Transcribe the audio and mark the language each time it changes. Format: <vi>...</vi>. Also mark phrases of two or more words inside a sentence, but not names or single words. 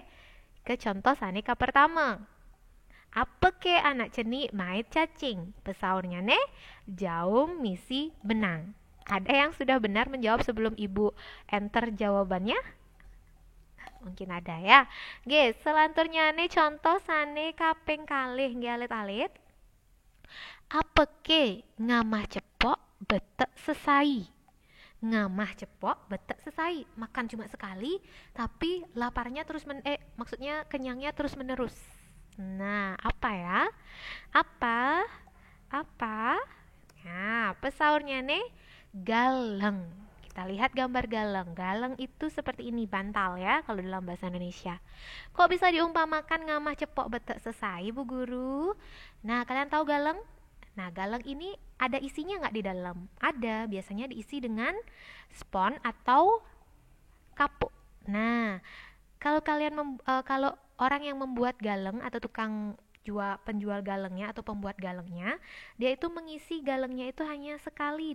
<ban>Ke contoh saneka pertama. Apa ke anak cenik mait cacing? Pesaurnya nih, jaum misi benang.</ban> <id>Ada yang sudah benar menjawab sebelum Ibu enter jawabannya? Mungkin ada ya. Oke, selanjutnya nih contoh</id> <ban>sane kaping kalih nggih alit-alit. Apeke ngamah cepok betek sesai. Ngamah cepok betek sesai.</ban> <id>Makan cuma sekali tapi laparnya terus maksudnya kenyangnya terus menerus. Nah, apa ya? Apa? Apa? Nah, pesaurnya nih galeng. Kita lihat gambar galeng. Galeng itu seperti ini, bantal ya kalau dalam bahasa Indonesia. Kok bisa diumpamakan</id> <ban>ngamah cepok betek sesai,</ban> <id>Bu Guru? Nah, kalian tahu galeng? Nah, galeng ini ada isinya nggak di dalam? Ada, biasanya diisi dengan spon atau kapuk. Nah, kalau orang yang membuat galeng atau tukang penjual galengnya atau pembuat galengnya, dia itu mengisi galengnya itu hanya sekali.</id>